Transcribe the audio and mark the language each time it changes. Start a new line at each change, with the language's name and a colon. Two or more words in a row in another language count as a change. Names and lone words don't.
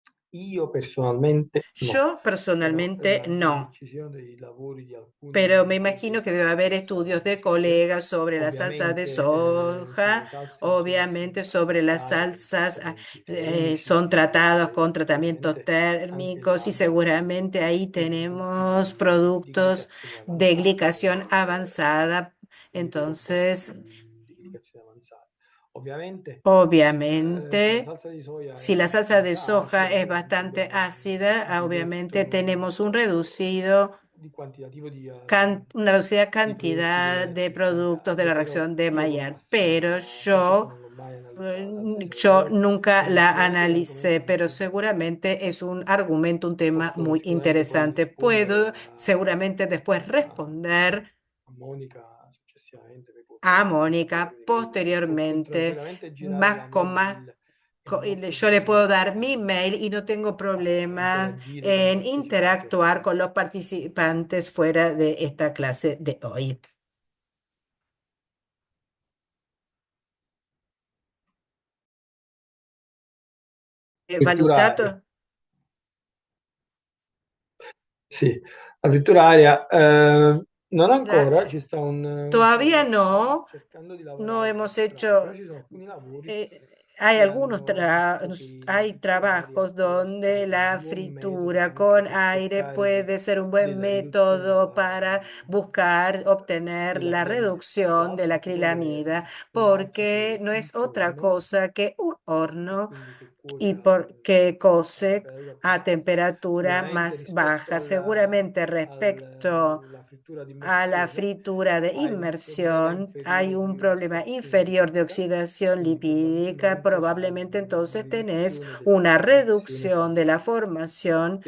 Italian: Io personalmente no,
Spanish: Yo
Italian: però personalmente dimmi no. che ci siano dei lavori di
Spanish: Pero
Italian: alcuni
Spanish: me imagino
Italian: colleghi
Spanish: que debe haber
Italian: avanzati
Spanish: estudios de
Italian: su questo.
Spanish: colegas sobre la salsa de
Italian: Ovviamente sì, le
Spanish: soja,
Italian: salse bisogna
Spanish: obviamente sobre las
Italian: sperimentare con
Spanish: salsas
Italian: trattamenti termici,
Spanish: son tratados con tratamientos
Italian: ovviamente anche
Spanish: térmicos y
Italian: l'ABA
Spanish: seguramente ahí
Italian: e dei
Spanish: tenemos
Italian: punti di
Spanish: productos
Italian: glicazione
Spanish: de
Italian: avanzata,
Spanish: glicación avanzada.
Italian: quindi dei composti
Spanish: Entonces,
Italian: di glicazione avanzata. Ovviamente se la
Spanish: obviamente,
Italian: salsa di soia si è
Spanish: la salsa de
Italian: abbastanza
Spanish: soja
Italian: acida,
Spanish: es
Italian: noi comunque
Spanish: bastante
Italian: abbiamo
Spanish: ácida,
Italian: un
Spanish: obviamente
Italian: ridotto
Spanish: tenemos un reducido
Italian: di quantitativo
Spanish: una reducida
Italian: di prodotti
Spanish: cantidad de
Italian: diversi di
Spanish: productos de
Italian: Maillard,
Spanish: la
Italian: però
Spanish: reacción de
Italian: io non
Spanish: Maillard, pero
Italian: appassiono, tanto che non l'ho mai analizzata la salsa di soia,
Spanish: yo
Italian: però
Spanish: nunca
Italian: sono
Spanish: la
Italian: sicuramente un
Spanish: analicé,
Italian: argomento
Spanish: pero
Italian: molto
Spanish: seguramente es un argumento, un tema
Italian: posso
Spanish: muy
Italian: sicuramente poi
Spanish: interesante.
Italian: rispondere
Spanish: Puedo seguramente después responder
Italian: a Monica successivamente, poi
Spanish: a
Italian: può
Spanish: Mónica
Italian: chiedermi, lei può
Spanish: posteriormente,
Italian: tranquillamente girare la
Spanish: más con
Italian: mail
Spanish: más.
Italian: il nostro
Spanish: Yo le
Italian: sito
Spanish: puedo
Italian: web
Spanish: dar mi mail y no tengo
Italian: e
Spanish: problemas
Italian: interagire con i
Spanish: en
Italian: partecipanti
Spanish: interactuar con
Italian: offline.
Spanish: los participantes fuera de esta clase de hoy.
Italian: Frittura aria. Valutato? Sì, la frittura aria non
Spanish: La-
Italian: ancora, ci sta un
Spanish: Todavía
Italian: collega che sta
Spanish: no,
Italian: cercando di
Spanish: no
Italian: lavorare sul
Spanish: hemos
Italian: brano, però
Spanish: hecho,
Italian: ci sono alcuni lavori
Spanish: eh, hay
Italian: che
Spanish: algunos
Italian: hanno visto che la
Spanish: hay
Italian: frittura aria
Spanish: trabajos
Italian: può essere
Spanish: donde
Italian: un
Spanish: la
Italian: buon metodo
Spanish: fritura
Italian: comunque
Spanish: con
Italian: per
Spanish: aire
Italian: cercare
Spanish: puede ser un buen
Italian: della riduzione
Spanish: método para buscar obtener la
Italian: dell'acrilamide. Tra
Spanish: reducción de
Italian: l'altro
Spanish: la
Italian: il sapone è
Spanish: acrilamida,
Italian: un altro
Spanish: porque
Italian: che
Spanish: no
Italian: un
Spanish: es otra
Italian: forno,
Spanish: cosa que un horno
Italian: quindi che cuoce
Spanish: y que
Italian: a cose temperatura più
Spanish: a
Italian: bassa.
Spanish: temperatura
Italian: Ovviamente
Spanish: más
Italian: rispetto
Spanish: baja. Seguramente respecto
Italian: alla frittura di
Spanish: a la
Italian: immersione
Spanish: fritura de
Italian: hai un problema
Spanish: inmersión hay
Italian: inferiore
Spanish: un
Italian: di
Spanish: problema
Italian: ossidazione
Spanish: inferior de
Italian: lipidica,
Spanish: oxidación
Italian: quindi
Spanish: lipídica.
Italian: probabilmente hai
Spanish: Probablemente
Italian: una
Spanish: entonces tenés
Italian: riduzione della
Spanish: una
Italian: formazione
Spanish: reducción de la formación